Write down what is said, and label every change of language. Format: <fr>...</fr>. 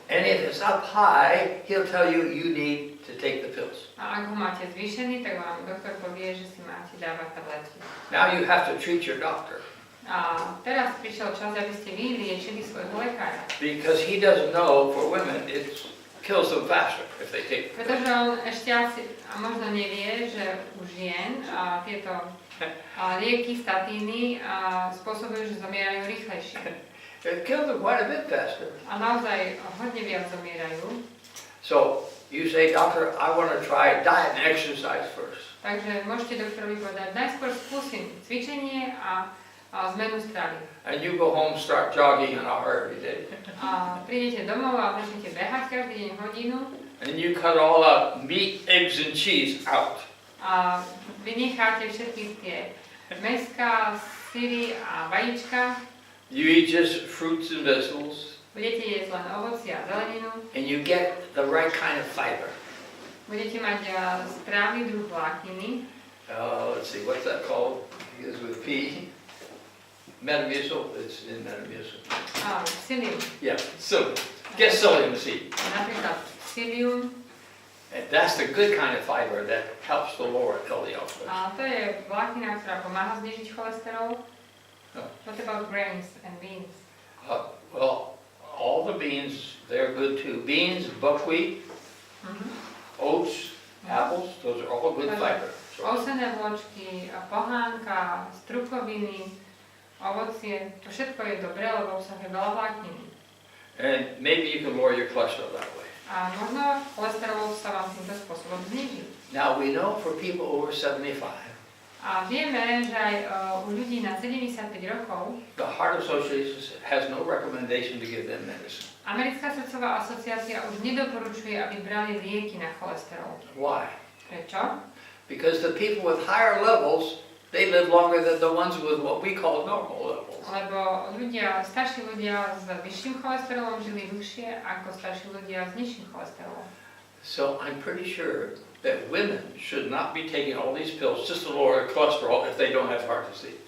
<en>And if it's up high, he'll tell you you need to take the pills.</en> <sk>A ak ho máte zvýšený, tak vám doktor povie, že si máte dávať tabletky.</sk> <en>Now you have to treat your doctor.</en> <sk>A teraz prišiel čas, aby ste vy liečili svojho lekára.</sk> <en>Because he doesn't know, for women, it kills them faster if they take the pills.</en> <sk>Pretože on ešte asi, a možno nevie, že u žien tieto lieky, statíny spôsobujú, že zomierajú rýchlejšie.</sk> <en>It kills them quite a bit faster.</en> <sk>A naozaj hodne viac zomierajú.</sk> <en>So you say, doctor, I want to try diet and exercise first.</en> <sk>Takže môžete doktorovi povedať, najskôr skúsim cvičenie a zmenu stravy.</sk> <en>And you go home, start jogging an hour every day.</en> <sk>A prídete domov a začnete behať každý deň hodinu.</sk> <en>And you cut all out meat, eggs, and cheese out.</en> <sk>A vynecháte všetky tie mäská, syry a vajíčka.</sk> <en>You eat just fruits and vegetables.</en> <sk>Budete jesť len ovoci a zeleninu.</sk> <en>And you get the right kind of fiber.</en> <sk>Budete mať správny druh vlákniny.</sk> <en>Let's see, what's that called? It is with P. Metamucil, it's in Metamucil. Psyllium. Yeah, psyllium. Get psyllium seed.</en> <sk>Napríklad psyllium.</sk> <en>And that's the good kind of fiber that helps to lower LDL cholesterol.</en> <sk>A to je vláknina, ktorá pomáha znižiť cholesterol.</sk> <en>No. What about grains and beans? Well, all the beans, they're good too. Beans, buckwheat, oats, apples, those are all good fiber.</en> <sk>Ovsené vločky, pohánka, strukoviny, ovocie, to všetko je dobré, lebo obsahuje veľa vlákniny.</sk> <en>And maybe you can lower your cholesterol that way.</en> <sk>A možno cholesterol sa vám týmto spôsobom zniží.</sk> <en>Now we know for people over 75,</en> <sk>A vieme, že aj u ľudí na 75 rokov</sk> <en>the Heart Association has no recommendation to give them medicine.</en> <sk>Americká srdcová asociácia už nedoporučuje, aby brali lieky na cholesterol.</sk> <en>Why?</en> <sk>Prečo?</sk> <en>Because the people with higher levels, they live longer than the ones with what we call normal levels.</en> <sk>Lebo starší ľudia s vyšším cholesterolom žili dlhšie ako starší ľudia s nižším cholesterolom.</sk> <en>So I'm pretty sure that women should not be taking all these pills just to lower their cholesterol if they don't have heart disease.</en>